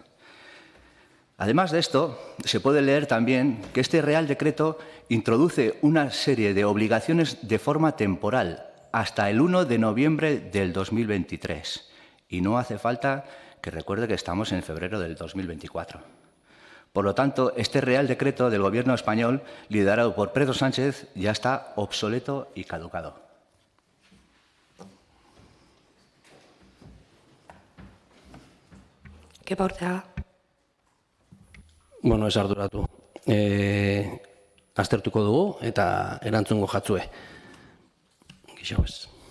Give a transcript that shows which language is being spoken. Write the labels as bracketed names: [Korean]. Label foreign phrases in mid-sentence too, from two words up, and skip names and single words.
[Spanish] Además de esto, se puede leer también que este Real Decreto introduce una serie de obligaciones de forma temporal hasta el 1 de noviembre del 2023. Y no hace falta que recuerde que estamos en febrero del 2024. Por lo tanto, este Real Decreto del Gobierno español, liderado por Pedro Sánchez, ya está obsoleto y caducado. [Basque] Kepa Urteaga. Ez arduratu. Aztertuko dugu eta erantzungo jatzue. Gixo ez.